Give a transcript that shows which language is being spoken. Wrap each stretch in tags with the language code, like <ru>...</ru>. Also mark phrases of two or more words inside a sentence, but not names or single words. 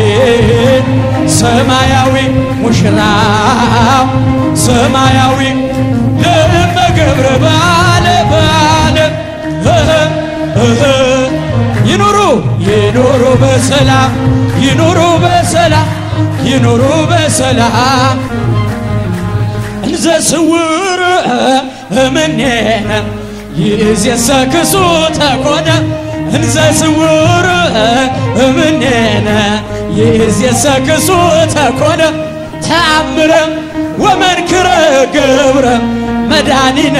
<am>ሰማያዊ ሙሽራው ሰማያዊ</am> <gez>ለእመ ገብረ</gez> <am>ባለ ባለ ይኑሩ ይኑሩ በሰላም ይኑሩ በሰላም ይኑሩ በሰላም</am> <gez>እንዘ ስውር እምኔነ ይእዜሰክሱ ተኮነ እንዘ ስውር እምኔነ ይእዜሰክሱ ተኮነ ተአምረ ወመንክረ ገብረ መድኃኒነ</gez>